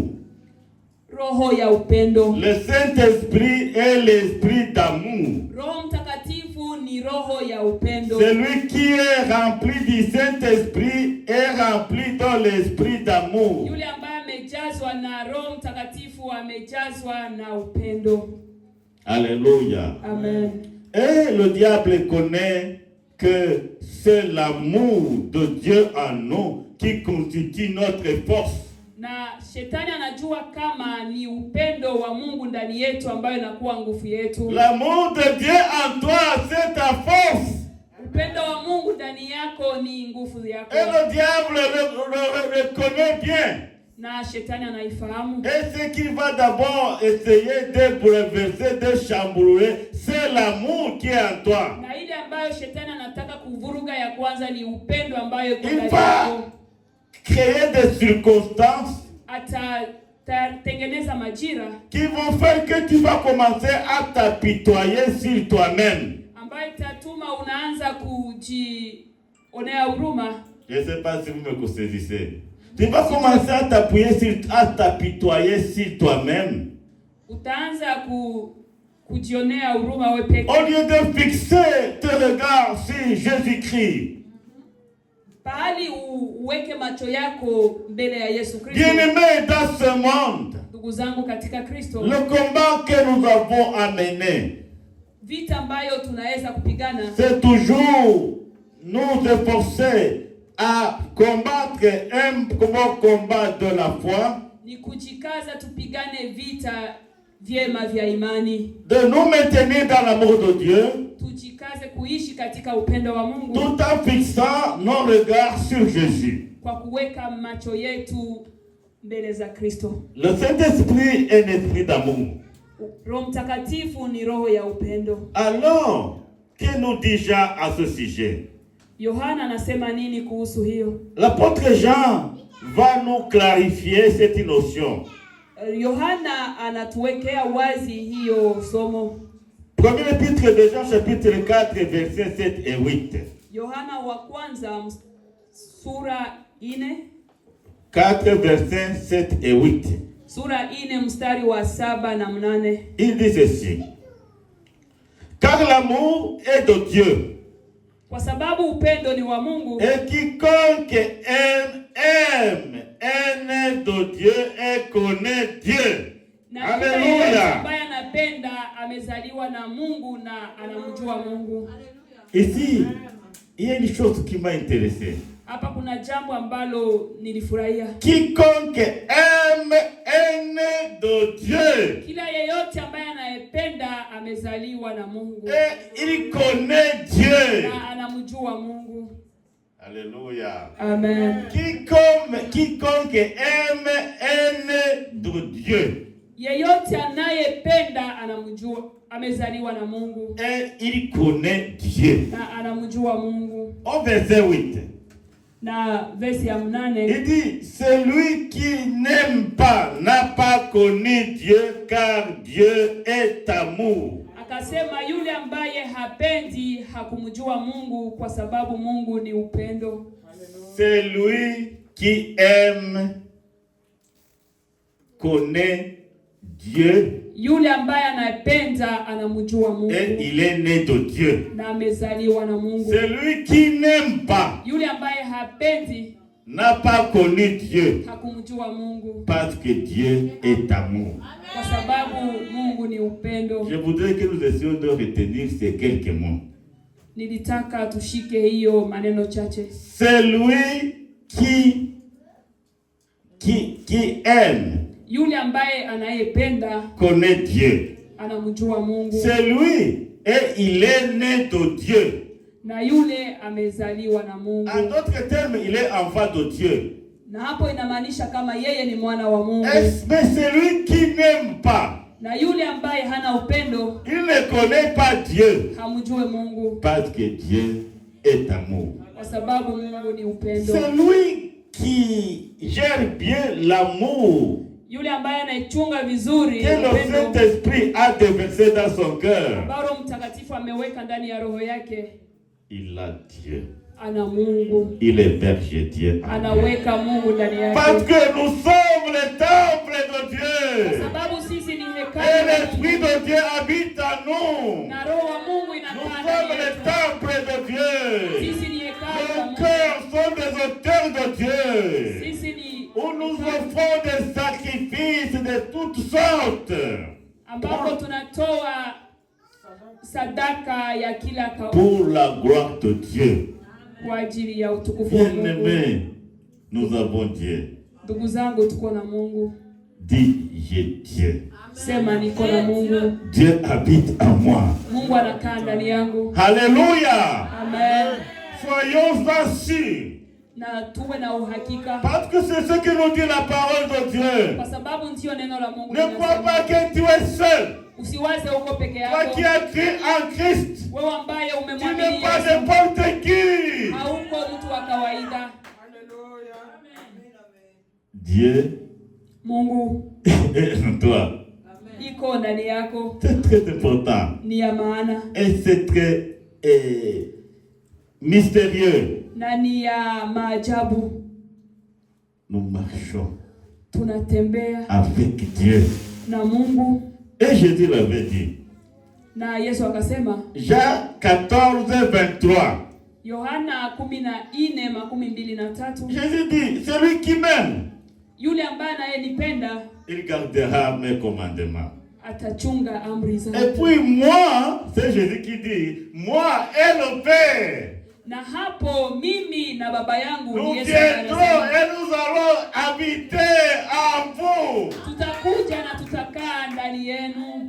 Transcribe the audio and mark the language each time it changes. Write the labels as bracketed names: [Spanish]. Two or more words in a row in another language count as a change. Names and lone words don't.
[Swahili] Roho ya upendo. [French] Le Saint-Esprit est l'esprit d'amour. [Swahili] Roho Mtakatifu ni roho ya upendo. [French] Celui qui est rempli du Saint-Esprit est rempli dans l'esprit d'amour. [Swahili] Yule ambaye amejazwa na Roho Mtakatifu amejazwa na upendo. [French] Alléluia. [Swahili] Amen. [French] Et le diable connaît que c'est l'amour de Dieu en nous qui constitue notre force. [Swahili] Na shetani anajua kama ni upendo wa Mungu ndani yetu ambayo inakuwa nguvu yetu. [French] L'amour de Dieu en toi, c'est ta force. [Swahili] Upendo wa Mungu ndani yako ni nguvu yako. [French] Et le diable le connaît bien. [Swahili] Na shetani anaifahamu. [French] Et ce qu'il va d'abord essayer de bouleverser, de chambouler, c'est l'amour qui est en toi. [Swahili] Na ile ambayo shetani anataka kuvuruga ya kwanza ni upendo ambayo iko [French] Il [Swahili] ndani [French] va [Swahili] yako. [French] créer des circonstances [Swahili] Atatengeneza majira [French] qui vont faire que tu vas commencer à t'apitoyer sur toi-même. [Swahili] ambayo itatuma unaanza kujionea huruma. [French] Je ne sais pas si vous me saisissez. Tu vas commencer à t'apitoyer sur toi-même. [Swahili] Utaanza kujionea huruma wewe peke. [French] Au lieu de fixer tes regards sur Jésus-Christ. [Swahili] Pahali uweke macho yako mbele ya Yesu Kristo. [French] Bien-aimés dans ce monde, [Swahili] Ndugu zangu katika Kristo, [French] le combat que nous avons à mener, [Swahili] vita ambayo tunaweza kupigana, [French] c'est toujours nous efforcer à combattre un combat de la foi, [Swahili] ni kujikaza tupigane vita vyema vya imani. [French] de nous maintenir dans l'amour de Dieu, [Swahili] Tujikaze kuishi katika upendo wa Mungu [French] tout en fixant nos regards sur Jésus. [Swahili] kwa kuweka macho yetu mbele za Kristo. [French] Le Saint-Esprit est un esprit d'amour. [Swahili] Roho Mtakatifu ni roho ya upendo. [French] Alors, que nous dit Jean à ce sujet? [Swahili] Yohana anasema nini kuhusu hiyo? [French] L'apôtre Jean va nous clarifier cette notion. [Swahili] Yohana anatuwekea wazi hiyo somo. [French] Premier épître de Jean, chapitre 4, versets 7 et 8. [Swahili] Yohana wa kwanza sura 4, [French] 4 versets 7 et 8. [Swahili] Sura 4 mstari wa 7 na 8. [French] Il dit ceci: car l'amour est de Dieu. [Swahili] Kwa sababu upendo ni wa Mungu. [French] Et quiconque aime de Dieu et connaît Dieu. Alléluia. [Swahili] Ambaye anapenda amezaliwa na Mungu na anamjua Mungu. [French] Ici, il y a une chose qui m'a intéressé. [Swahili] Hapa kuna jambo ambalo nilifurahia. [French] Quiconque aime de Dieu. [Swahili] Kila yeyote ambaye anayependa amezaliwa na Mungu. [French] Et il connaît Dieu. [Swahili] Na anamjua Mungu. [French] Alléluia. [Swahili] Amen. [French] Quiconque aime de Dieu. [Swahili] Yeyote anayependa anamjua, amezaliwa na Mungu. [French] Et il connaît Dieu. [Swahili] Na anamjua Mungu. [French] Au verset 8. [Swahili] Na verse ya 8. [French] Il dit, celui qui n'aime pas n'a pas connu Dieu, car Dieu est amour. [Swahili] Akasema yule ambaye hapendi hakumjua Mungu kwa sababu Mungu ni upendo. [French] Celui qui aime connaît Dieu. [Swahili] Yule ambaye anapenda anamjua Mungu. [French] Et il est né de Dieu. [Swahili] Na amezaliwa na Mungu. [French] Celui qui n'aime pas [Swahili] yule ambaye hapendi [French] n'a pas connu Dieu. [Swahili] Hakumjua Mungu. [French] Parce que Dieu est amour. [Swahili] Kwa sababu Mungu ni upendo. [French] Je voudrais que nous essayons de retenir ces quelques mots. [Swahili] Nilitaka tushike hiyo maneno chache. [French] Celui qui aime [Swahili] yule ambaye anayependa [French] connaît Dieu. [Swahili] Anamjua Mungu. [French] Celui et il est né de Dieu. [Swahili] Na yule amezaliwa na Mungu. [French] En d'autres termes, il est enfant de Dieu. [Swahili] Na hapo inamaanisha kama yeye ni mwana wa Mungu. [French] Mais celui qui n'aime pas, [Swahili] na yule ambaye hana upendo, [French] il ne connaît pas Dieu. [Swahili] Hamjue Mungu. [French] Parce que Dieu est amour. [Swahili] Kwa sababu Mungu ni upendo. [French] Celui qui gère bien l'amour, [Swahili] yule ambaye anaichunga vizuri [French] que le Saint-Esprit a déversé dans son cœur, [Swahili] Roho Mtakatifu ameweka ndani ya roho yake, [French] il a Dieu. [Swahili] Ana Mungu. [French] Il héberge Dieu. [Swahili] Anaweka Mungu ndani yake. [French] Parce que nous sommes le temple de Dieu. [Swahili] Kwa sababu sisi ni hekalu. [French] Et l'Esprit de Dieu habite en nous. [Swahili] Na roho wa Mungu inakaa [French] Nous [Swahili] ndani [French] sommes le [Swahili] yetu. [French] temple de Dieu. [Swahili] Sisi ni hekalu la [French] Nos [Swahili] Mungu. [French] cœurs sont des auteurs de Dieu. [Swahili] Sisi ni [French] Où nous offrons des sacrifices de toutes sortes. [Swahili] Ambapo tunatoa sadaka ya kila [French] pour la gloire de Dieu. [Swahili] Kwa ajili ya utukufu wa Mungu. [French] Bien-aimés, nous avons Dieu. [Swahili] Ndugu zangu, tuko na Mungu. [French] Dis, j'ai Dieu. [Swahili] Sema niko na Mungu. [French] Dieu habite en moi. [Swahili] Mungu anakaa ndani yangu. [French] Alléluia. [Swahili] Amen. [French] Soyons sûrs. [Swahili] Na tuwe na uhakika. [French] Parce que c'est ce que nous dit la parole de Dieu. [Swahili] Kwa sababu ndio neno la Mungu. [French] Ne crois pas que tu es seul. [Swahili] Usiwaze uko peke yako. [French] Toi qui as cru en Christ. [Swahili] Wewe ambaye umemwamini [French] Tu n'es pas n'importe qui. [Swahili] Hauko mtu wa kawaida. [French] Alléluia. Dieu [Swahili] Mungu [French] est en toi. [Swahili] Iko ndani yako. [French] C'est très important. [Swahili] Ni ya maana. [French] Et c'est très mystérieux. [Swahili] Na ni ya maajabu. [French] Nous marchons. [Swahili] Tunatembea [French] avec Dieu. [Swahili] Na Mungu. [French] Et Jésus l'avait dit. [Swahili] Na Yesu akasema. [French] Jean 14:23. [Swahili] Yohana 14:23. [French] Jésus dit, celui qui m'aime, [Swahili] yule ambaye anayenipenda, [French] il gardera mes commandements. [Swahili] Atachunga amri zangu. [French] Et puis moi, c'est Jésus qui dit, moi et le Père. [Swahili] Na hapo mimi na baba yangu [French] Nous [Swahili] Yesu [French] viendrons [Swahili] anasema, [French] et nous allons habiter en vous. [Swahili] tutakuja na tutakaa ndani ndani yenu.